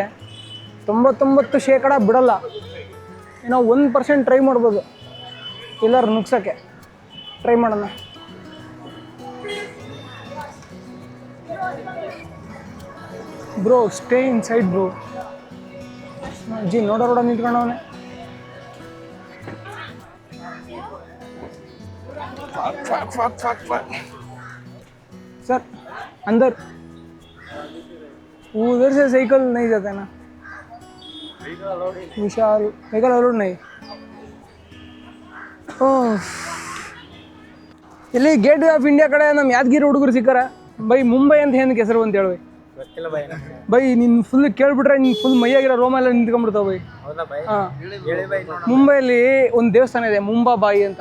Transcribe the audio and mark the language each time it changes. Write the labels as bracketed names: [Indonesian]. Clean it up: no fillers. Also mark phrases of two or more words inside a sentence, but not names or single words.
[Kannada] 99% ಬಿಡಲ್ಲ. ನಾವು 1% ಟ್ರೈ ಮಾಡ್ಬೋದು ಎಲ್ಲರೂ ನುಗ್ಸೋಕ್ಕೆ. ಟ್ರೈ ಮಾಡೋಣ. [English] bro stay inside bro. [Kannada] ಜಿ ನೋಡೋಣ ನಿಂತ್ಕೊಂಡವನೇ. [Hindi] सर अंदर उधर से साइकिल नहीं जाता है ना. विशाल [English] cycle allowed [Hindi] नहीं. [Kannada] ಇಲ್ಲಿ ಗೇಟ್ ವೇ ಆಫ್ ಇಂಡಿಯಾ ಕಡೆ ನಮ್ಮ ಯಾದಗಿರಿ ಹುಡುಗರು ಸಿಕ್ಕಾರ. ಬೈ ಮುಂಬೈ ಅಂತ ಏನಕ್ಕೆ ಹೆಸರು ಅಂತ ಹೇಳಿ ಬೈ. ನೀನು ಫುಲ್ ಕೇಳ್ಬಿಟ್ರೆ ನೀನು ಫುಲ್ ಮೈಯಾಗಿರೋ ರೋಮ ಎಲ್ಲ ನಿಂತ್ಕೊಂಡ್ಬಿಡ್ತಾವ ಬೈ. ಹಾಂ, ಮುಂಬೈಯಲ್ಲಿ ಒಂದು ದೇವಸ್ಥಾನ ಇದೆ ಮುಂಬಾಬಾಯಿ ಅಂತ.